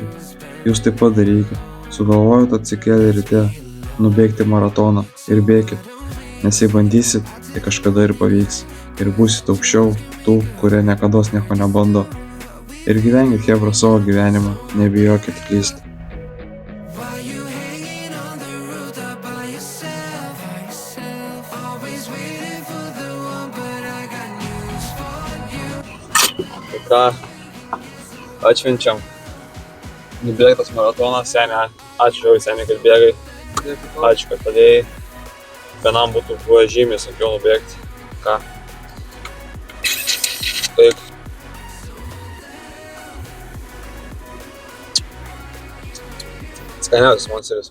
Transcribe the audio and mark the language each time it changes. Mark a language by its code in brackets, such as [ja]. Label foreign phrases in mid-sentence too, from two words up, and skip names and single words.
[lt] Jūs taip pat darykit. Sugalvojot atsikėlę ryte, nubėgti maratoną ir bėkit. Nes jei bandysit, tai kažkada ir pavyks. Ir būsit aukščiau tų, kurie niekados nieko nebando. Ir gyvenkit hebra savo gyvenimą, nebijokit klysti. [en] Why you hanging on the rooftop by yourself? Always waiting for the one, but I got news for you. [lt] Tai ką, atšvenčiam. Nubėgtas maratonas, seniai. Ačiū jau seniai, kad bėgai. Ačiū, kad padėjai. Vienam būtų buvo žymiai sunkiau nubėgti. Ką? Taip. Skaniausias monsteris.